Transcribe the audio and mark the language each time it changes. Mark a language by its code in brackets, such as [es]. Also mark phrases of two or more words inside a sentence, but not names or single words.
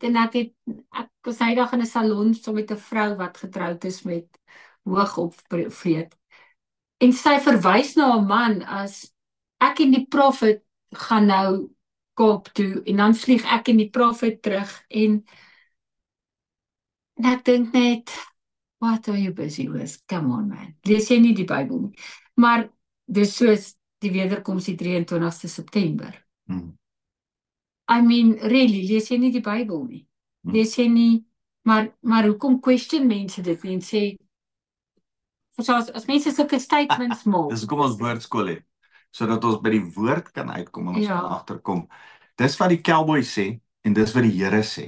[af] En ek was eendag in 'n salon saam met 'n vrou wat getroud is met hoogopgeleerd. En sy verwys na 'n man as ek en die profet gaan nou Kaap toe en dan vlieg ek en die profet terug en ek dink net, [en] what are you busy with? Come on man. [af] Lees jy nie die Bybel nie. Maar dis soos die wederkoms die 23ste September. [en] I mean, really, [af] lees jy nie die Bybel nie. Lees jy nie, maar hoekom question mense dit nie en sê, as mense sulke statements maak. Dis hoekom ons woordskool het, sodat ons by die woord kan uitkom en ons Ja. kan agterkom. Dis wat die cowboy sê en dis wat die Here sê.